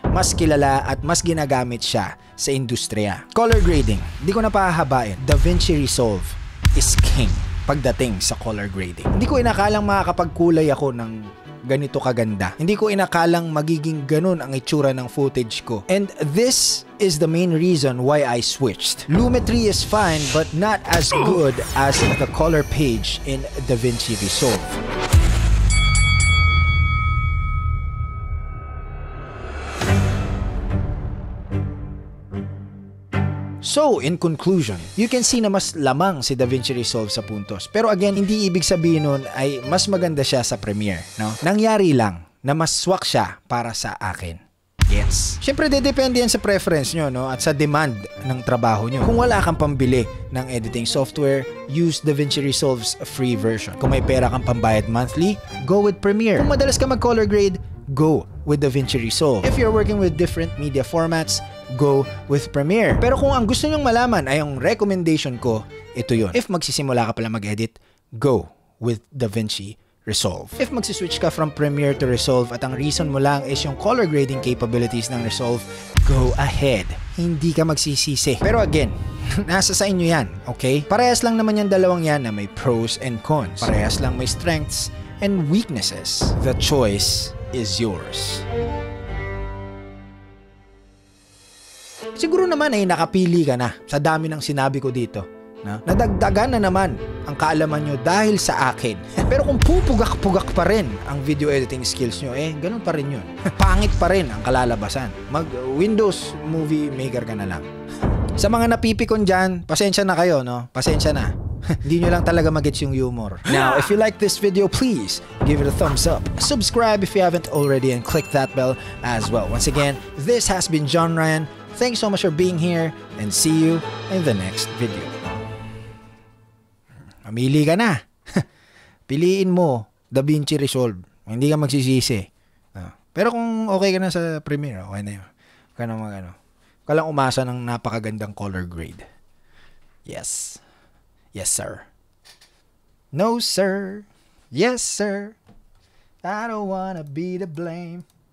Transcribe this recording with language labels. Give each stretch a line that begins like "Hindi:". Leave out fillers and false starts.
Filipino: Mas kilala at mas ginagamit siya sa industriya. Color grading. Di ko na pahahabain.
English: DaVinci Resolve is king
Filipino: pagdating sa color grading. Hindi ko inakalang makakapagkulay ako ng ganito kaganda. Hindi ko inakalang magiging ganun ang itsura ng footage ko.
English: And this is the main reason why I switched. Lumetri is fine but not as good as the color page in DaVinci Resolve. So, in conclusion, you can see
Filipino: na mas lamang si DaVinci Resolve sa puntos. Pero again, hindi ibig sabihin nun ay mas maganda siya sa Premiere, no? Nangyari lang na mas swak siya para sa akin. Gets? Siyempre, depende yan sa preference nyo, no? At sa demand ng trabaho nyo. Kung wala kang pambili ng editing software,
English: use DaVinci Resolve's free version.
Filipino: Kung may pera kang pambayad monthly,
English: go with Premiere.
Filipino: Kung madalas ka mag-color grade,
English: go with DaVinci Resolve. If you're working with different media formats, go with Premiere.
Filipino: Pero kung ang gusto nyong malaman ay ang recommendation ko, ito yun. If magsisimula ka pala mag-edit,
English: go with DaVinci Resolve.
Filipino: If magsiswitch ka from Premiere to Resolve at ang reason mo lang is yung color grading capabilities ng Resolve,
English: go ahead.
Filipino: Hindi ka magsisisi. Pero again, nasa sa inyo yan, okay? Parehas lang naman yung dalawang yan na may
English: pros and cons.
Filipino: Parehas lang may
English: strengths and weaknesses. The choice is yours.
Filipino: Siguro naman ay nakapili ka na sa dami ng sinabi ko dito. No? Nadagdagan na naman ang kaalaman nyo dahil sa akin. Pero kung pupugak-pugak pa rin ang video editing skills nyo, ganun pa rin yun. Pangit pa rin ang kalalabasan. Mag-Windows Movie Maker ka na lang. Sa mga napipikon dyan, pasensya na kayo, no? Pasensya na. Hindi nyo lang talaga magets yung humor.
English: Now, if you like this video, please give it a thumbs up. Subscribe if you haven't already and click that bell as well. Once again, this has been John Ryan. Thanks so much for being here and see you in the next video.
Filipino: Mamili ka na. Piliin mo DaVinci Resolve. Hindi ka magsisisi. Pero kung okay ka na sa Premiere, okay na yun. Huwag ka na mag-ano. Huwag ka lang umasa ng napakagandang color grade.
English: Yes. Yes, sir. No, sir. Yes, sir. I don't wanna be to blame.